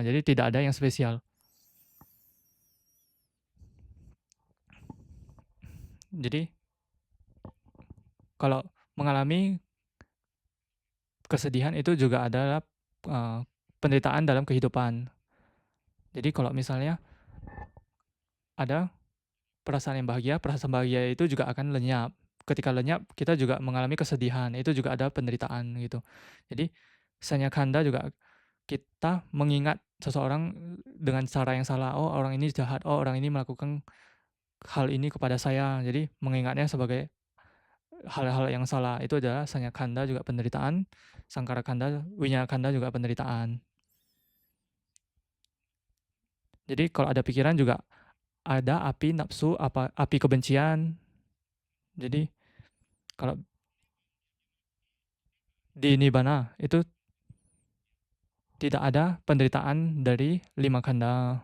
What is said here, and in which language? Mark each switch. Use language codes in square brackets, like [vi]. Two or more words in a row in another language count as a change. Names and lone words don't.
[id] Jadi tidak ada yang spesial. Jadi kalau mengalami kesedihan itu juga adalah penderitaan dalam kehidupan. Jadi kalau misalnya ada perasaan yang bahagia, perasaan bahagia itu juga akan lenyap. Ketika lenyap, kita juga mengalami kesedihan, itu juga ada penderitaan gitu. Jadi [pi] sanya khanda [id] juga kita mengingat seseorang dengan cara yang salah. Oh, orang ini jahat, oh orang ini melakukan hal ini kepada saya. Jadi mengingatnya sebagai hal-hal yang salah. Itu adalah [pi] sanya khanda [id] juga penderitaan, [pi] sangkara khanda, winyana khanda [id] juga penderitaan. Jadi kalau ada pikiran juga ada api nafsu, api kebencian. Jadi kalau di nibbana itu tidak ada penderitaan dari 5 khanda.